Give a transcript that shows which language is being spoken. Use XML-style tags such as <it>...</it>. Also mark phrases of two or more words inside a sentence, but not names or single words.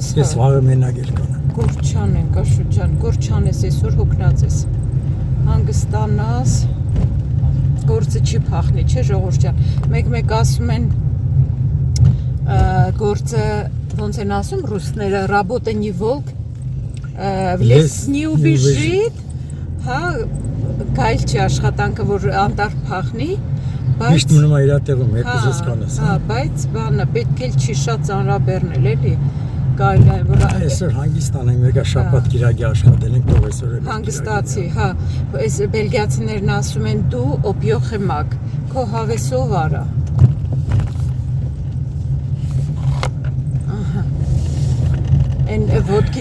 <hy>Ես վաղը մենակ էլ կանեմ։ գործ չանենք, Աշոտ ջան, գործ չանես, այսօր հոգնած ես։ Հանգստանաս, գործը չի փախնի, չէ՞ ժողովուրդ ջան։ Մեկ-մեկ ասում են գործը ոնց են ասում ռուսները</hy> <ru>работа не волк, в лес не убежит,</ru> <hy>հա, գայլ չի աշխատանքը, որ անտառ փախնի, բայց Միշտ մնում է իր տեղում, հետո ես կանես։ Հա, բայց բանը պետք է չի շատ ծանրաբեռնել, էլի։ Գայլ է, որ այսօր հանգիստ անենք, մեկը շաբաթ կիրակի աշխատել ենք, թող այսօր էլ հանգստացի, հա, այս բելգիացիներն ասում են դու օպիոխեմակ, քո հավեսով արա։ Ահա։ Այն ոտքի</hy>